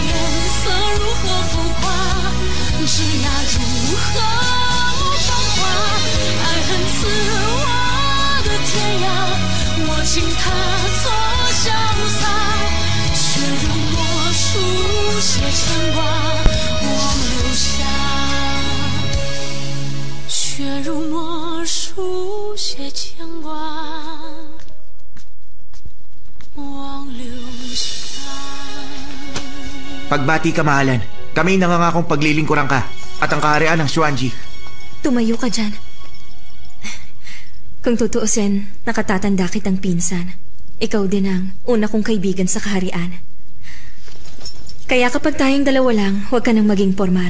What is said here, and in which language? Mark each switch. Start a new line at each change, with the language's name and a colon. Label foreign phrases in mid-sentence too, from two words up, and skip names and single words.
Chinese: 颜色如何浮夸，枝桠如何繁华，爱恨刺我的天涯，我请他做潇洒，却如墨书写牵挂，忘留下，却如墨书写牵挂，忘留下。
Filipino: Pagbati ka, mahalan. Kami nangangakong paglilingkuran ka at ang kaharian ng Xuanji. Tumayo ka dyan. Kung tutuusin, nakatatanda kitang pinsan. Ikaw din ang una kong kaibigan sa kaharian. Kaya kapag tayong dalawa lang, huwag ka nang maging formal.